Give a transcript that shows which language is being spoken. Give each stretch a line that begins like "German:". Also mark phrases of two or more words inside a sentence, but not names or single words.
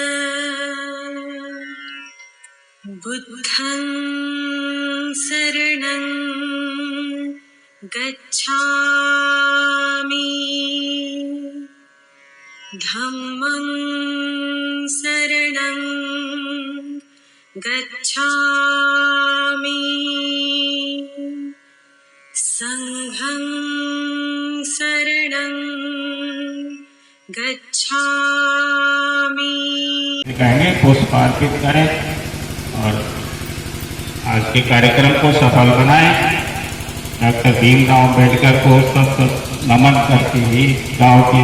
Pali: बुद्धं शरणं गच्छामि धम्मं शरणं गच्छामि संघं शरणं गच्छामि।
Hindi: कहेंगे पुष्प अर्पित करें और आज के कार्यक्रम को सफल बनाएं। डॉक्टर भीमराव अम्बेडकर को सशक्त नमन करती हुई गांव की